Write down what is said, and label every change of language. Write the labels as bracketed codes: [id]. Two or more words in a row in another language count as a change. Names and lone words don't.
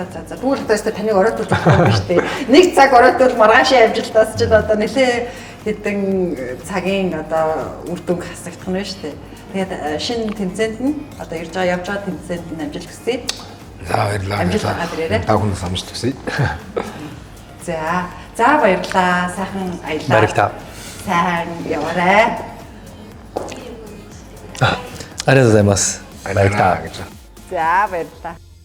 [mn] Тэгвэл өстө таныг оройтуулж байгаа юм шүү дээ. Нэг цаг оройтвол маргаашийн амжилтаас ч одоо нэлээ хэдэн цагийн одоо үр дүнг хасагдах нь шүү дээ. Тэгээд шинэ тэмцээнд нь одоо явж байгаа тэмцээнд нь амжилт хүсье. За баярлалаа. Амжилт гаргаад ирээрэй. Та бүхэнд амжилт хүсье. За баярлалаа. Сайхан аялаа. Баярлалаа. Сайн яваарай. [ja] ありがとうございます。 [mn] Баярлалаа гэж. За баярлалаа.